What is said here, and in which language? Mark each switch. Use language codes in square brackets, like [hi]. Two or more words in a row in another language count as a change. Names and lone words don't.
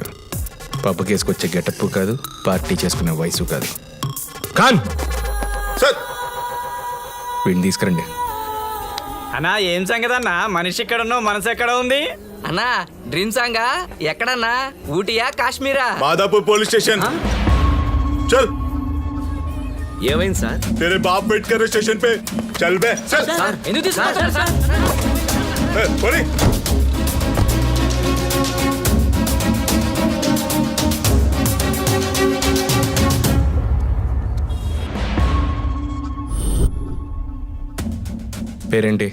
[te] పబ్బు కేసుకొచ్చే గెటప్ కాదు, పార్టీ చేసుకునే వయసు కాదు. ఖాన్, సార్ వీడిని తీసుకురండి. అన్నా ఏం సంగతి అన్నా? మనిషి ఎక్కడ ఉన్నావు, మనసు ఎక్కడ ఉంది? అన్నా [en] dream song [te] ఎక్కడన్నా? ఊటీయా కాశ్మీరా? [hi] माधापुर पुलिस स्टेशन चल। [te] ఏమైంది సార్? [hi] तेरे बाप वेट कर रहे स्टेशन पे। चल बे चल। [te] సార్ ఎందుకు తీసుకున్నారు సార్? [hi] ए, बोली। [te] పేరేంటి?